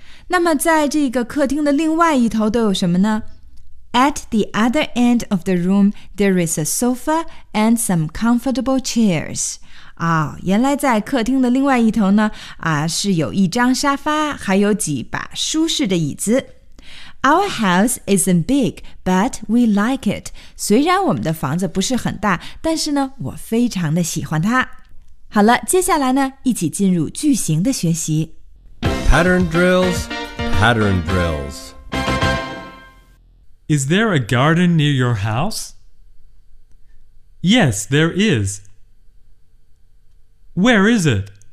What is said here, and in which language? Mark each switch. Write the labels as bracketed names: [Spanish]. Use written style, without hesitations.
[Chinese] 那么在这个客厅的另外一头都有什么呢 [English] At the other end of the room, there is a sofa and some comfortable chairs. [Chinese] 哦、原来在客厅的另外一头呢、啊、是有一张沙发还有几把舒适的椅子。 [English] Our house isn't big, but we like it. [Chinese] 虽然我们的房子不是很大但是呢我非常的喜欢它。好了接下来呢一起进入句型的学习。 [English] Pattern drills, pattern drills. Is there a garden near your house? Yes, there is. Where is it?